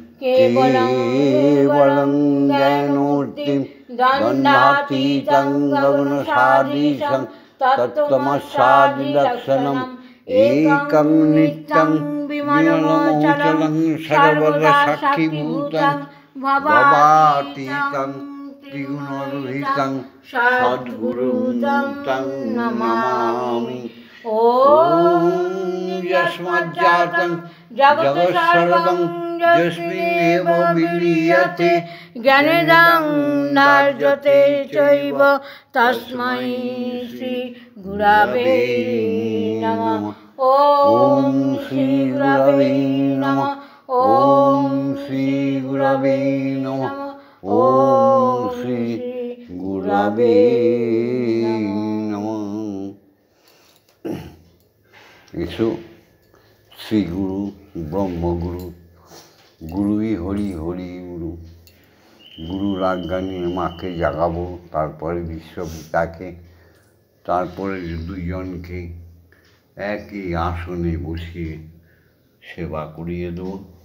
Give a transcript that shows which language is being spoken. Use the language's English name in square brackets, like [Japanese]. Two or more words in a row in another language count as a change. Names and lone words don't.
[Sanskrit] কেবলং জ্ঞানমূর্তিং দ্বন্দ্বাতীতং গগনসাদৃশং তত্ত্বমস্যাদিলক্ষণম একং নিত্যং বিমলমচলং সর্বদা সাক্ষীভূতং ভবাতীতং ত্রিগুণরহিতং সদ্গুরুং তং নমামি। ॐ यस्माज्जातं जगत्सर्वं यस्मिन्नेव विलीयते ज्ञानदं नार्जते चैव तस्मै श्रीगुरवे नमः। ॐ श्रीगुरवे नमः। ॐ श्रीगुरवे नमः। ॐ श्रीगुरवे नमः। [Bangla] এসো শ্রীগুরু ব্রহ্মগুরু, গুরুই হরি হরি গুরু। গুরুর আজ্ঞা নিয়ে মাকে জাগাবো, তারপরে বিশ্বপিতাকে, তারপরে দুজনকে একই আসনে বসিয়ে সেবা করিয়ে দেব।